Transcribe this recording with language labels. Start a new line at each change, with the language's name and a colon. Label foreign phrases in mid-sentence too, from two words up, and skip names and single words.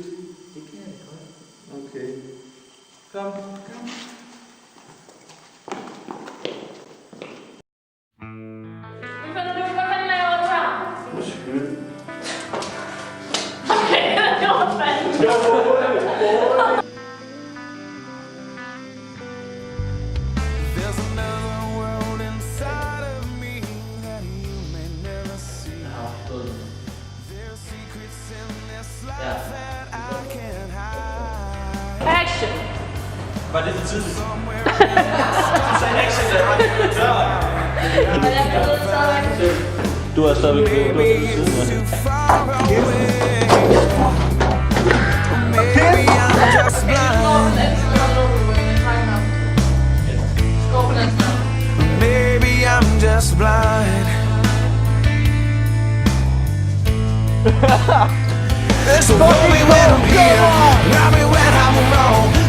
Danish: det kan jeg godt. Okay. Kom. Hvad fanden laver du her? Undskyld. Okay, det var fanden.
English: There's another world inside of me that you may never see. There's secrets in this life that I can't hide. Action!
Danish: Var det for tidligt? Du sagde action, da jeg var lige på døren. Og jeg ved stadigvæk. Du er stadigvæk ved. Du er stadigvæk ved siden
English: Too far away. Maybe I'm just blind. Maybe I'm just blind. So hold me when I'm here, love me when I'm alone.